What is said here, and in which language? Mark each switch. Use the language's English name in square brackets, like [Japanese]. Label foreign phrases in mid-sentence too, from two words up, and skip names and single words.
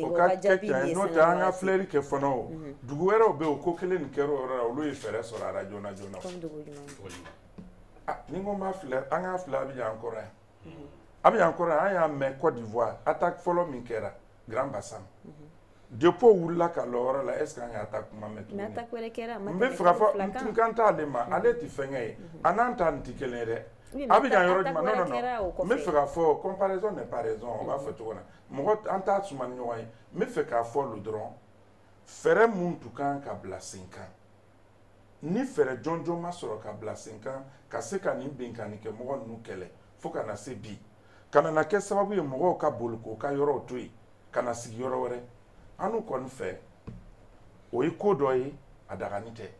[Bambara] o ka kɛ tiɲɛ ye n'o tɛ an ka filɛli kɛ fana o dugu wɛrɛw bɛ yen o ko kelen nin kɛra o yɔrɔ la olu ye fɛɛrɛ sɔrɔ a la joona joona ni ko ma filɛ an ka filɛ Abidjan kɔrɔ yan Abidjan kɔrɔ yan an y'a mɛn Côte d'Ivoire attaque fɔlɔ min kɛra Grand Bassam depuis wulila ka lɔ yɔrɔ la [French] est ce que [Bambara] an y'a attaque kuma mɛn tuguni n bɛ fɛ ka fɔ n kan t'ale ma ale tɛ fɛnkɛ ye a n'an ta nin tɛ kelen ye dɛ Abidjan yɔrɔ jumɛn non n bɛ fɛ ka fɔ [French] comparaison n'est pas raison [Bambara] o b'a fɔ cogo na mɔgɔ an t'a suma ni ɲɔgɔn ye n bɛ fɛ k'a fɔ lu dɔrɔn fɛɛrɛ mun tun kan ka bila sen kan ni fɛɛrɛ jɔnjɔn ma sɔrɔ ka bila sen kan ka se ka nin binkanni kɛ mɔgɔ ninnu kɛlɛ fo ka na se bi ka na kɛ sababu ye mɔgɔw ka boli k'o ka yɔrɔw to yen ka na sigi yɔrɔ wɛrɛ an n'u kɔni fɛ o ye ko dɔ ye a dagani